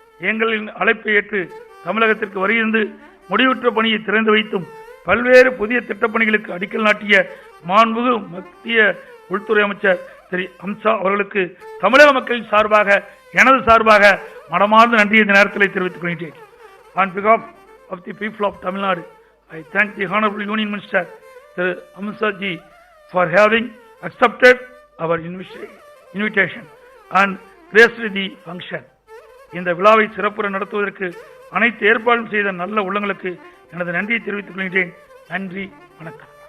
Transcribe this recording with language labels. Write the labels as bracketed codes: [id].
[ta] எங்களின் அழைப்பை ஏற்று தமிழகத்திற்கு வருகின்ற முடிவுற்ற பணியை திறந்து வைத்தும் பல்வேறு புதிய திட்டப்பணிகளுக்கு அடிக்கல் நாட்டிய மாண்புமிகு மத்திய உள்துறை அமைச்சர் திரு அம்சா அவர்களுக்கு தமிழக மக்களின் சார்பாக எனது சார்பாக மனமார்ந்த நன்றியை இந்த நேரத்தில் தெரிவித்துக் கொள்கிறேன். [en] On behalf of the people of Tamil Nadu, I thank the Honorable Union Minister Thiru Amsa ji for having accepted our invitation and graced the function. [ta] இந்த விழாவை சிறப்புற நடத்துவதற்கு அனைத்து ஏற்பாடும் செய்த நல்ல உள்ளங்களுக்கு எனது நன்றியை தெரிவித்துக் கொள்கிறேன். நன்றி, வணக்கம்.